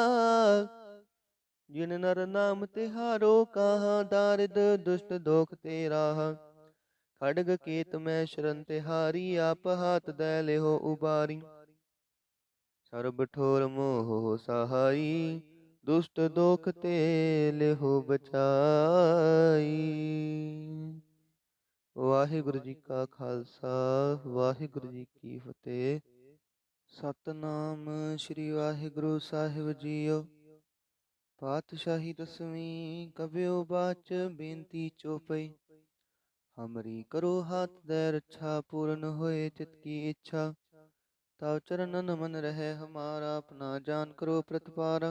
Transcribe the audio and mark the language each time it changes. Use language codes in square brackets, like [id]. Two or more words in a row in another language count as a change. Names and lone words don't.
[bra] जिन नर नाम तिहारो, कहा दारिद दुष्ट दोख ते राहा। खड्ग केत मैं शरण तिहारी, आप हाथ दै लेहो उबारी। सर्ब ठोर मोह हो सहाई, दुष्ट दोख ते लेहो बचाई। [pa] ਵਾਹਿਗੁਰੂ ਜੀ ਕਾ ਖਾਲਸਾ, ਵਾਹਿਗੁਰੂ ਜੀ ਕੀ ਫਤਿਹ। ਸਤਿਨਾਮ ਸ੍ਰੀ ਵਾਹਿਗੁਰੂ ਸਾਹਿਬ ਜੀਓ। ਪਾਤਸ਼ਾਹੀ ਦਸਵੀਂ ਕਬਿਯੋ ਬਾਚ ਬੇਨਤੀ ਚੌਪਈ। [bra] हमरी करो हाथ दे रक्षा, पूर्ण होए चित की इच्छा। तव चरणन मन रहे हमारा, अपना जान करो प्रतिपारा।